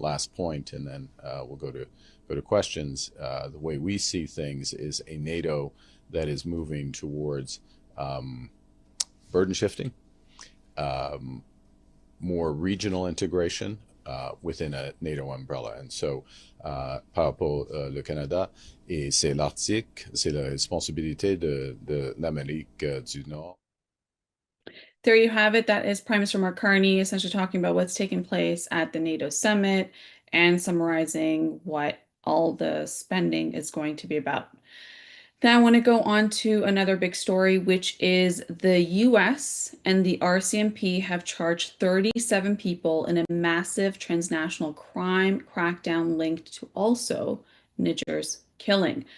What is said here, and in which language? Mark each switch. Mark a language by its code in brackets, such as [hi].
[en] Last point, and then we'll go to questions. The way we see things is a NATO that is moving towards burden shifting, more regional integration within a NATO umbrella. [fr] And so, par rapport le Canada, et c'est l'Arctique, c'est la responsabilité de l'Amérique du Nord. [en] There you have it. That is Prime Minister Mark Carney essentially talking about what's taking place at the NATO summit and summarizing what all the spending is going to be about. Now I want to go on to another big story, which is the US and the RCMP have charged 37 people in a massive transnational crime crackdown linked to also Nijjar's killing.